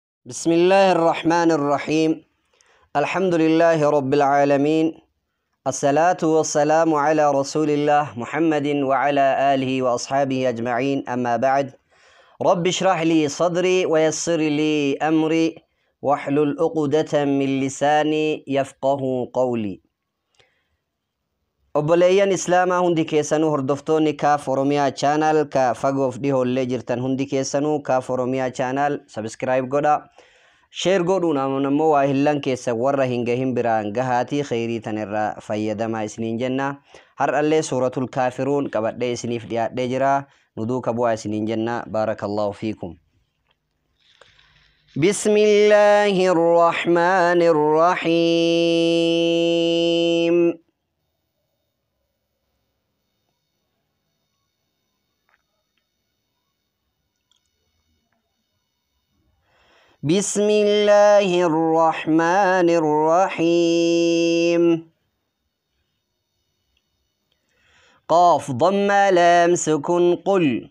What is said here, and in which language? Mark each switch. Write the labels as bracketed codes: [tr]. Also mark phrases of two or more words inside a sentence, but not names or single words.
[ar] بسم الله الرحمن الرحيم. الحمد لله رب العالمين. الصلاة والسلام على رسول الله محمد وعلى آله وأصحابه أجمعين، أما بعد. رب اشرح لي صدري ويسر لي أمري واحلل عقدة من لساني يفقه قولي. [om] obboleeyyan islaamaa hundi keessanuu hordoftoonni kaaf oromiyaa chaanal ka fagoof dhihoollee jirtan hundi keessanuu kaaf oromiyaa chaanal subscribe godha, share godhuun ammoo waa hillan keessa warra hin gahin biraan gahaatii khayrii tanirraa fayyadamaa isiniin jenna. har'allee [ar] سورة الكافرون [om] qabadhee isiniif dhiyaadhee jira, nu duuka bu'aa isiniin jenna. [ar] بارك الله فيكم. بسم الله الرحمن الرحيم. بسم الله الرحمن الرحيم. قاف ضم لام سكن قل.